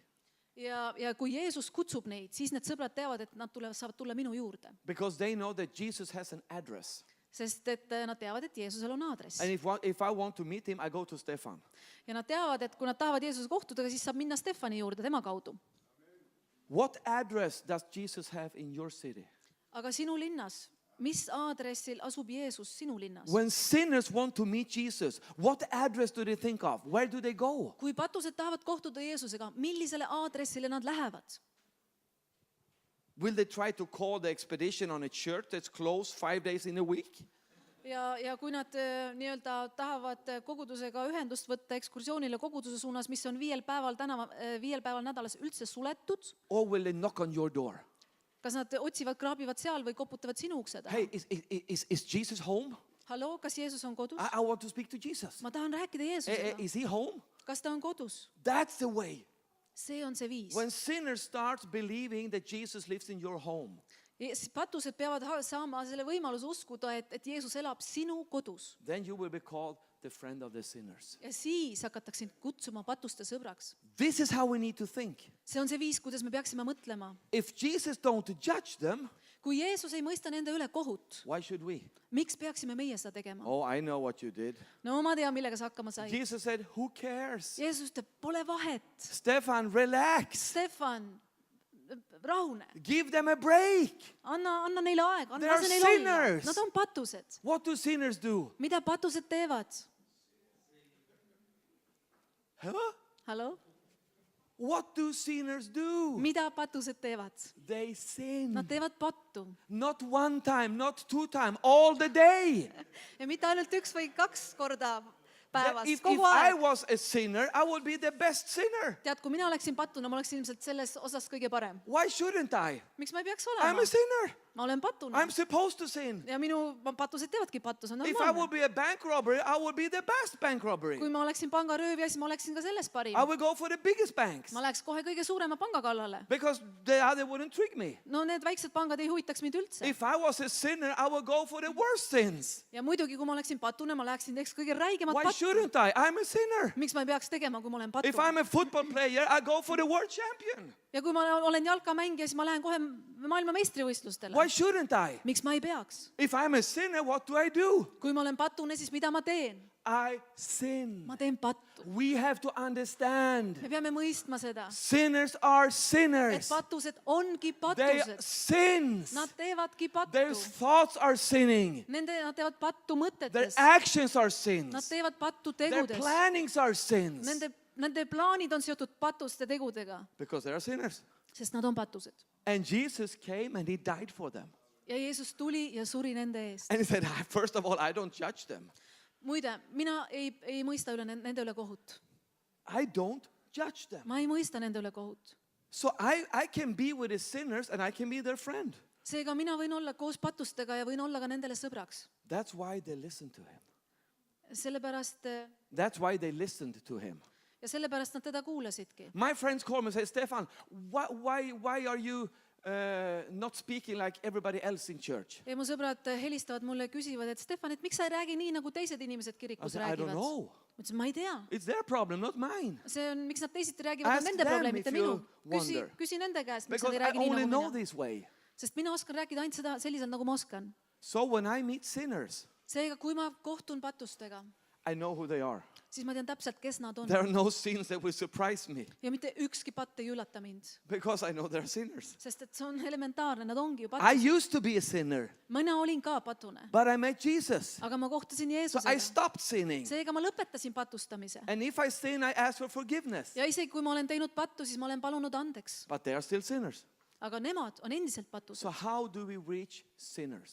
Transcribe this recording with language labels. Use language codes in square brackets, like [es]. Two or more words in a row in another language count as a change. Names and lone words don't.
[et] Ja kui Jeesus kutsub neid, siis need sõbrad teavad, et nad saavad tulla minu juurde. [en] Because they know that Jesus has an address. [et] Sest et nad teavad, et Jeesusel on aadress. [en] And if I want to meet him, I go to Stefan. [et] Ja nad teavad, et kui nad tahavad Jeesuse kohtuda, siis saab minna Stefani juurde tema kaudu. [en] What address does Jesus have in your city? [et] Aga sinu linnas, mis aadressil asub Jeesus sinu linnas? [en] When sinners want to meet Jesus, what address do they think of? Where do they go? [et] Kui patused tahavad kohtuda Jeesusega, millisele aadressile nad lähevad? [en] Will they try to call the expedition on a church that's closed 5 days in a week? [et] Ja kui nad nii-öelda tahavad kogudusega ühendust võtta ekskursioonile koguduse suunas, mis on 5 päeval nädalas üldse suletud, [en] Or will they knock on your door? [et] kas nad otsivad, kraabivad seal või koputavad sinu ukse taha? [en] Hey, is Jesus home? [et] Halloo, kas Jeesus on kodus? [en] I want to speak to Jesus. [et] Ma tahan rääkida Jeesusega. [en] Is he home? [et] Kas ta on kodus? [en] That's the way. [et] See on see viis. [en] When sinners start believing that Jesus lives in your home, [et] Patused peavad saama selle võimaluse uskuda, et Jeesus elab sinu kodus. [en] then you will be called the friend of the sinners. [et] Ja siis hakatakse sind kutsuma patuste sõbraks. [en] This is how we need to think. [et] See on see viis, kuidas me peaksime mõtlema. [en] If Jesus don't judge them, [et] Kui Jeesus ei mõista nende üle kohut, [en] why should we? [et] miks peaksime meie seda tegema? [en] Oh, I know what you did. [et] No ma tean, millega sa hakkama sai. [en] Jesus said, who cares? [et] Jeesus ütleb, pole vahet. [en] Stefan, relax. [et] Stefan, rahune. [en] Give them a break. [et] Anna neile aega, anna [en] They are [et] lase neil olla. [en] sinners. [et] Nad on patused. [en] What do sinners do? [et] Mida patused teevad? Huh? Halloo? [en] What do sinners do? [et] Mida patused teevad? [en] They sin. [et] Nad teevad pattu. [en] Not one time, not two times, all the day. [et] Ja mitte ainult 1 või 2 korda päevas, [en] If [et] kogu [en] I [et] aeg. [en] was a sinner, I would be the best sinner. [et] Tead, kui mina oleksin pattuna, ma oleksin ilmselt selles osas kõige parem. [en] Why shouldn't I? [et] Miks ma ei peaks [en] I'm [et] olema? [en] a sinner. [et] Ma olen pattuna. [en] I'm supposed to sin. [et] Ja minu patused teevadki pattu, see on [en] If I would [et] normaalne. [en] be a bank robber, I would be the best bank robbery. [et] Kui ma oleksin pangaröövija, siis ma oleksin ka selles parim. [en] I would go for the biggest banks [et] Ma läheks kohe kõige suurema panga kallale. [en] because the other wouldn't trick me. [et] No need väiksed pangad ei huvitaks mind üldse. [en] If I was a sinner, I would go for the worst sins. [et] Ja muidugi, kui ma oleksin patuna, ma läheksin teeks kõige räigemat [en] Why [et] pattu. [en] shouldn't I? I'm a sinner. [et] Miks ma ei peaks tegema, kui ma olen [en] If [et] pattu? [en] I'm a football player, I go for the world champion. [et] Ja kui ma olen jalkamängija, siis ma lähen kohe maailma meistrivõistlustele. [en] Why shouldn't I? [et] Miks ma ei peaks? [en] If I'm a sinner, what do I do? [et] Kui ma olen patune, siis mida ma teen? [en] I sin. [et] Ma teen pattu. [en] We have to understand. [et] Me peame mõistma seda, [en] Sinners are [et] et [en] sinners. [et] patused ongi [en] They [et] patused. [en] sins. [et] Nad teevadki [en] Their [et] pattu. [en] thoughts are sinning. [et] Nad teevad pattu [en] Their [et] mõtetes. [en] actions are [et] Nad [en] sins. [et] teevad pattu [en] Their [et] tegudes. [en] plannings are sins. [et] Nende plaanid on seotud patuste tegudega, [en] Because they are sinners. [et] sest nad on patused. [en] And Jesus came and he died for them. [et] Ja Jeesus tuli ja suri nende eest. [en] And he said, first of all, I don't judge them. [et] Muide, mina ei mõista nende üle kohut. [en] I don't judge them. [et] Ma ei mõista nende üle kohut. [en] So I can be with the sinners and I can be their friend. [et] Seega mina võin olla koos patustega ja võin olla ka nendele sõbraks. [en] That's why they listened to him. That's why they listened to him. [et] Ja sellepärast nad teda kuulasidki. [en] My friends call me and say, Stefan, why are you not speaking like everybody else in church? [et] Ja mu sõbrad helistavad mulle ja küsivad, et Stefan, et miks sa ei räägi nii, nagu teised inimesed [en] I [et] kirikus [en] said, I don't [et] räägivad? [en] know. [et] Ma ütlesin, ma ei tea. [en] It's their problem, not mine. [et] See on, miks nad teisiti räägivad, [en] Ask [et] on nende [en] them [et] probleem, [en] if [et] mitte [en] you [et] minu. [en] wonder. [et] Küsi nende käest, miks nad [en] Because [et] ei [en] I [et] räägi nii [en] only know [et] nagu mina. [en] this way. [et] Sest mina oskan rääkida ainult seda selliselt, nagu ma oskan. [en] So when I meet sinners, [et] Seega, kui ma kohtun patustega, [en] I know who they are. [et] siis ma tean täpselt, kes nad on. [en] There are no sins that will surprise me [et] Ja mitte ükski patt ei üllata mind. [en] because I know they're sinners. [et] Sest et see on elementaarne, nad ongi ju [en] I [et] patused. [en] used to be a sinner, [et] Mina olin ka patune, [en] but I met Jesus. [et] aga ma kohtasin [en] So I [et] Jeesusega. [en] stopped sinning. [et] Seega ma lõpetasin patustamise. [en] And if I sin, I ask for forgiveness. [et] Ja isegi kui ma olen teinud pattu, siis ma olen palunud andeks. [en] But they are still sinners. [et] Aga nemad on endiselt patused. [en] So how do we reach sinners?